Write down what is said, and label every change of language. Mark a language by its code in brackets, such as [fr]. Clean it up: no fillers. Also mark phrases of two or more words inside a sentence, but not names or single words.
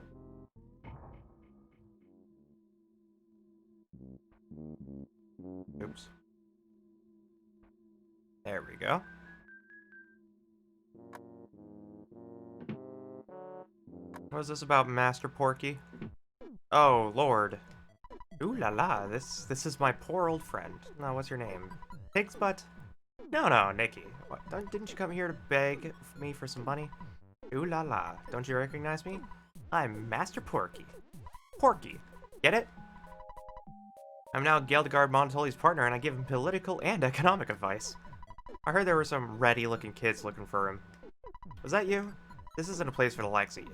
[en] Oops. There we go. What is this about Master Porky? Oh, Lord. Ooh la la, this is my poor old friend. No, what's your name? Pig's Butt? No, Nikki. What, didn't you come here to beg me for some money? Ooh la la, don't you recognize me? I'm Master Porky. Porky, get it? I'm now Geldegard Montoli's partner, and I give him political and economic advice. I heard there were some ratty-looking kids looking for him. Was that you? This isn't a place for the likes of you.